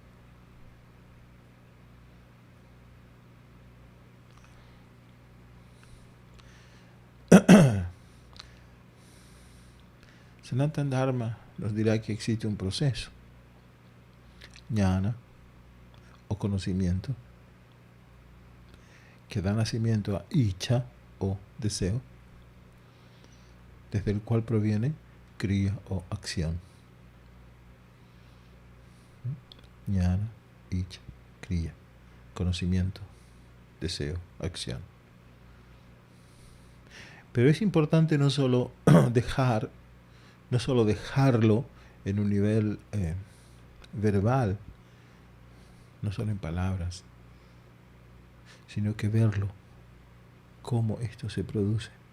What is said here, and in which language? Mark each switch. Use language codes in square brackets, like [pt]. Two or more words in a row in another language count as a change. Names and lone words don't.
[es] Sanatana Dharma nos dirá que existe un proceso, jnana o conocimiento, que da nacimiento a icha o deseo, desde el cual proviene kriya o acción. [sa] ज्ञान, इच्छा, क्रिया, [es] conocimiento, deseo, acción. Pero es importante no solo dejarlo en un nivel verbal, no solo en palabras, sino que verlo, cómo esto se produce.